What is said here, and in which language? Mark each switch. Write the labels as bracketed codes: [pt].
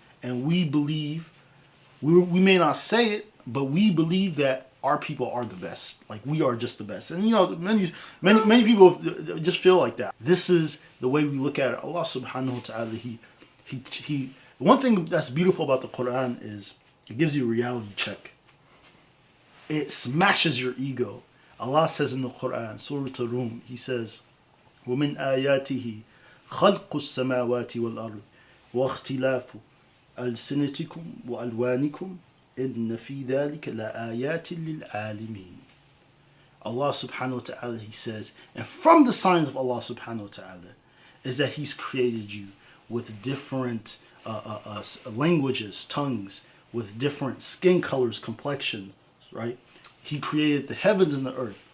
[en] And we believe, we may not say it, but we believe that our people are the best. Like, we are just the best. And many people just feel like that. This is the way we look at it. Allah subhanahu wa ta'ala, he one thing that's beautiful about the Quran is it gives you a reality check. It smashes your ego. Allah says in the Quran, Surah Al-Rum, He says, [ar] وَمِنْ آيَاتِهِ خَلْقُ السَّمَاوَاتِ وَالْأَرْضِ وَاخْتِلَافُ أَلْسِنَتِكُمْ وَأَلْوَانِكُمْ إِنَّ فِي ذَلِكَ لَآيَاتٍ لِلْعَالِمِينَ. [en] Allah subhanahu wa ta'ala, He says, and from the signs of Allah subhanahu wa ta'ala is that He's created you with different languages, tongues, with different skin colors, complexion, right? He created the heavens and the earth.